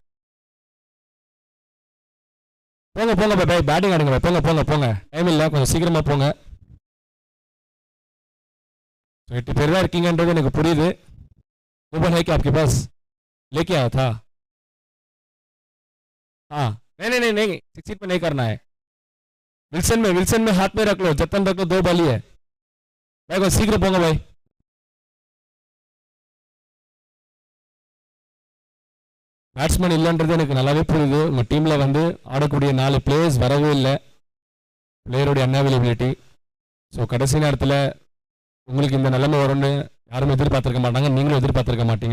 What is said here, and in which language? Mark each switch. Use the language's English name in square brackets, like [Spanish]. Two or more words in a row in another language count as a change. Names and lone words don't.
[Tamil] போங்க போங்க போய் பேட்டிங் ஆடுங்க, போங்க போங்க போங்க, டைம் இல்லை, கொஞ்சம் சீக்கிரமா போங்க. 8 பேர் தான் இருக்கீங்கன்றது எனக்கு புரியுது. [Hindi] ओपन है क्या आपके पास? लेके आया था। हाँ नहीं नहीं नहीं नहीं, 6 फीट में नहीं करना है, विल्सन में हाथ में रख लो, जतन रख लो, 2 बॉल ही है भाई, शीघ्र போங்க भाई. [Tamil] பேட்ஸ்மேன் இல்லைன்றது எனக்கு நல்லாவே புரியுது. உங்கள் டீமில் வந்து ஆடக்கூடிய 4 பிளேயர்ஸ் வரவே இல்லை, பிளேயருடைய அன்அவைலபிலிட்டி. ஸோ கடைசி நேரத்தில் உங்களுக்கு இந்த நிலைமை வரும்னு யாரும் எதிர்பார்த்துருக்க மாட்டாங்க, நீங்களும் எதிர்பார்த்துருக்க மாட்டீங்க.